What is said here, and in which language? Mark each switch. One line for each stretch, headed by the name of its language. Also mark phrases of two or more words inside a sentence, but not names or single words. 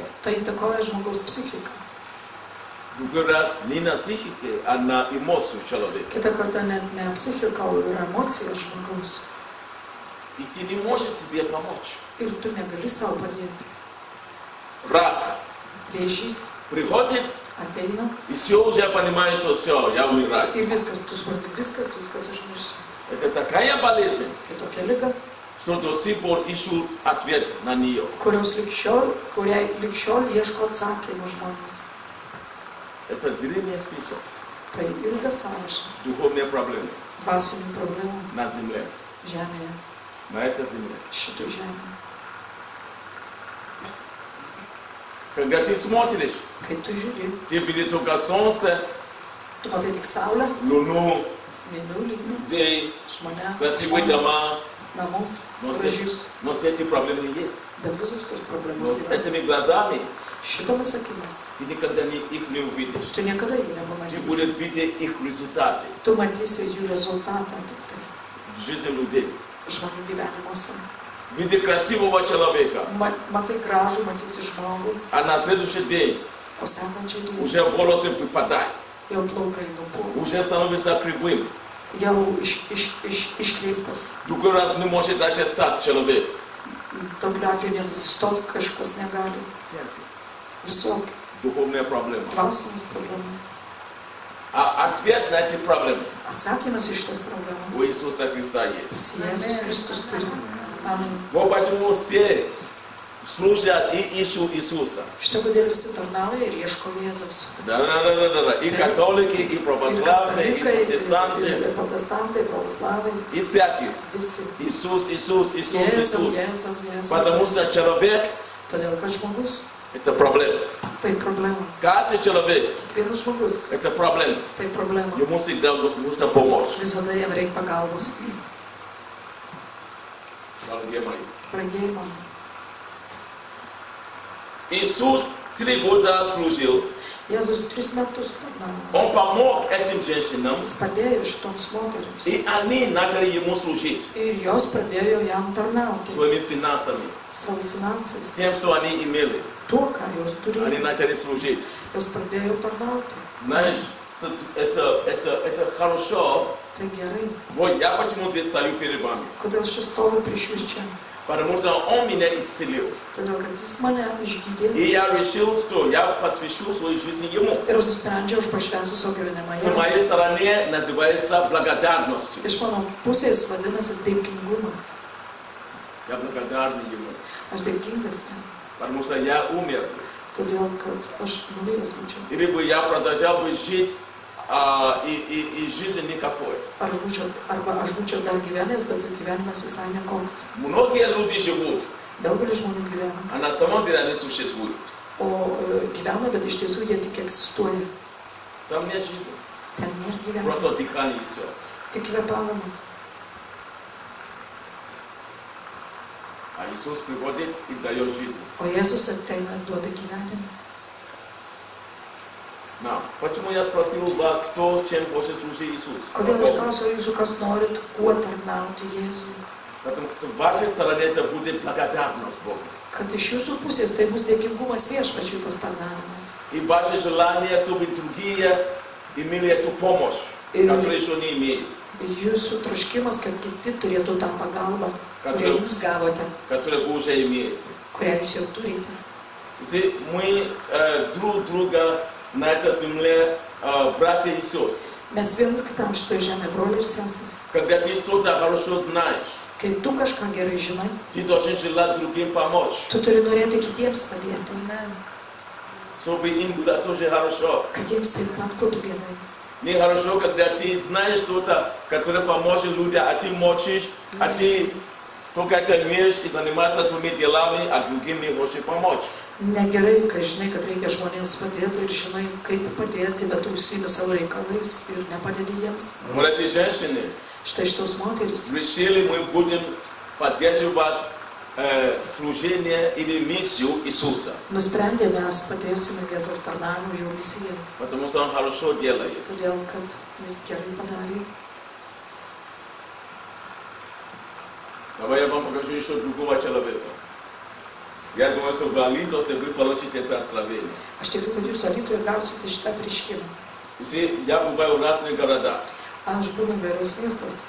Lithuanian: Tai įtakoja žmogaus psichiką.
Russian: Другой раз не на психике, а на эмоцию человека.
Lithuanian: Kita kartą net ne psichika, o yra emocija žmogaus.
Russian: И ты не можешь себе помочь.
Lithuanian: Ir tu negali savo padėti.
Russian: рак
Lithuanian: vėžys
Russian: приходит,
Lithuanian: ateina
Russian: и все уже понимаешь, что все, я умираю.
Lithuanian: ir viskas, tu supranti, viskas aš mirsiu.
Russian: Это такая болезнь,
Lithuanian: Tai tokia liga,
Russian: что до сих пор ищут ответ на нее.
Lithuanian: kuriai lig šiol ieško atsakymų žmonės.
Russian: Это древний список.
Lithuanian: Tai ilgas sąrašas
Russian: Духовные проблемы
Lithuanian: dvasinių problemų
Russian: на земле,
Lithuanian: žemėje,
Russian: на этой земле.
Lithuanian: šitoj žemėje.
Russian: Когда ты смотришь,
Lithuanian: Kai tu žiūri,
Russian: ты видишь только солнце,
Lithuanian: tu matai tik saulę,
Russian: луну,
Lithuanian: mėnulį,
Russian: людей,
Lithuanian: žmonės,
Russian: красивые
Lithuanian: žmones,
Russian: дома.
Lithuanian: namus,
Russian: Но
Lithuanian: gražius,
Russian: эти проблемы есть.
Lithuanian: bet visos tos
Russian: Но
Lithuanian: problemos
Russian: с
Lithuanian: yra.
Russian: этими глазами
Lithuanian: Šitomis akimis
Russian: ты никогда их не увидишь.
Lithuanian: tu niekada jų
Russian: Ты
Lithuanian: nepamatysi.
Russian: будешь видеть их результаты
Lithuanian: Tu matysi jų rezultatą tik tai
Russian: в жизни людей.
Lithuanian: žmonių gyvenimuose.
Russian: Видишь красивого человека,
Lithuanian: Matai gražų, matysi žmogų,
Russian: а на следующий день
Lithuanian: o sekančią dieną
Russian: уже волосы выпадают,
Lithuanian: jau plaukai nupuola,
Russian: уже становится кривым.
Lithuanian: jau iškreiptas.
Russian: Другой раз не может даже стать человек.
Lithuanian: Tokiu atveju net stot kažkas negali. Visokių
Russian: Духовная проблема.
Lithuanian: dvasinės problemų.
Russian: А ответ на эти проблемы
Lithuanian: Atsakymas į šitas
Russian: у
Lithuanian: problemas
Russian: Иисуса Христа есть.
Lithuanian: Jėzus Kristus turi. Amen.
Russian: Вот почему все служат и ищут Иисуса.
Lithuanian: Štai kodėl visi tarnauja ir ieško Jėzaus.
Russian: Да. И католики, и
Lithuanian: Ir
Russian: православные, и
Lithuanian: katalikai,
Russian: протестанты,
Lithuanian: ir protestantai, pravoslavai,
Russian: и всякие.
Lithuanian: visi.
Russian: Иисус.
Lithuanian: Jėzaus.
Russian: Потому что человек
Lithuanian: Todėl, kad žmogus –
Russian: это проблема.
Lithuanian: tai problema.
Russian: Каждый человек
Lithuanian: Kiekvienas žmogus –
Russian: это проблема.
Lithuanian: tai problema.
Russian: Ему всегда нужно помочь.
Lithuanian: Visada jam reikia pagalbos.
Russian: Дорогие мои.
Lithuanian: Brangieji mano.
Russian: Иисус 3 года служил.
Lithuanian: Jėzus 3 metus tarnavo.
Russian: Он помог этим женщинам,
Lithuanian: Jis padėjo šitoms moterims.
Russian: и они начали ему служить
Lithuanian: Ir jos pradėjo jam tarnauti
Russian: своими финансами,
Lithuanian: savo finansais.
Russian: тем, что они имели.
Lithuanian: Tuo, ką jos
Russian: Они
Lithuanian: turėjo,
Russian: начали служить.
Lithuanian: jos pradėjo tarnauti.
Russian: Знаешь, это хорошо.
Lithuanian: Tai gerai.
Russian: Вот я почему здесь стою перед вами.
Lithuanian: Kodėl šis stovi prieš jūs čia?
Russian: Потому что он меня исцелил.
Lithuanian: Todėl, kad jis mane išgydė.
Russian: И я решил, что я посвящу свою жизнь ему.
Lithuanian: Ir aš nusprendžiau, aš pašvensiu savo gyvenimą
Russian: С
Lithuanian: jam.
Russian: моей стороны называется благодарностью.
Lithuanian: Iš mano pusės vadinasi dėkingumas.
Russian: Я благодарен ему.
Lithuanian: Aš dėkingas jam.
Russian: Потому что я умер.
Lithuanian: Todėl, kad aš numiręs būčiau.
Russian: Или бы я продолжал бы жить, и жизни никакой.
Lithuanian: Arba aš būčiau dar gyvenęs, bet gyvenimas visai nekoks.
Russian: Многие люди живут,
Lithuanian: Daugelis žmonių gyvena.
Russian: а на самом деле они существуют.
Lithuanian: O gyvena, bet iš tiesų jie tik egzistuoja.
Russian: Там нет жизни.
Lithuanian: Ten nėra gyvenimo.
Russian: Просто дыхание и все.
Lithuanian: Tik kvėpavimas.
Russian: А Иисус приходит и дает жизнь.
Lithuanian: O Jėzus ateina ir duoda gyvenimą.
Russian: Но почему я спросил вас, кто чем хочет служить Иисус?
Lithuanian: Kodėl aš klausiau jūsų, kas norit, kuo tarnauti Jėzui?
Russian: Потому что с вашей стороны это будет благодарность Богу.
Lithuanian: Kad iš jūsų pusės tai bus dėkingumas viešpačiui tas tarnavimas.
Russian: И ваше желание, чтобы другие имели эту помощь, которую еще не имеют.
Lithuanian: Jūsų troškimas, kad kiti turėtų tą pagalbą, kurią jūs gavote,
Russian: Которую вы уже имеете.
Lithuanian: kurią jūs jau turite.
Russian: Если мы друг друга на этой земле, братья и сестры,
Lithuanian: Mes vienas kitam šitoje žemėje, broliai ir seserys.
Russian: когда ты что-то хорошо знаешь,
Lithuanian: Kai tu kažką gerai žinai,
Russian: ты должен желать другим помочь,
Lithuanian: tu turi norėti kitiems padėti,
Russian: чтобы им было тоже хорошо.
Lithuanian: kad jiems taip pat būtų gerai.
Russian: Нехорошо, когда ты знаешь что-то, которое поможет людям, а ты молчишь, а ты только это умеешь и занимаешься твоими делами, а другим не хочешь помочь.
Lithuanian: Negerai, kai žinai, kad reikia žmonėms padėti ir žinai, kaip padėti, bet tu užsiimi savo reikalais ir nepadedi jiems.
Russian: Вот эти женщины
Lithuanian: Štai šitos moterys
Russian: решили, мы будем поддерживать служение или миссию Иисуса,
Lithuanian: nusprendė, mes padėsime Jėzaus tarnavimui jo misijai,
Russian: потому что Он хорошо делает.
Lithuanian: todėl, kad jis gerai padarė.
Russian: Давай я вам покажу еще другого человека. Я думаю, что в Алитосе вы получите это откровение.
Lithuanian: Aš tikiu, kad jūs Alytuje gausite šitą prieškimą.
Russian: Если я бываю в разных городах,
Lithuanian: Aš būnu įvairios miestos.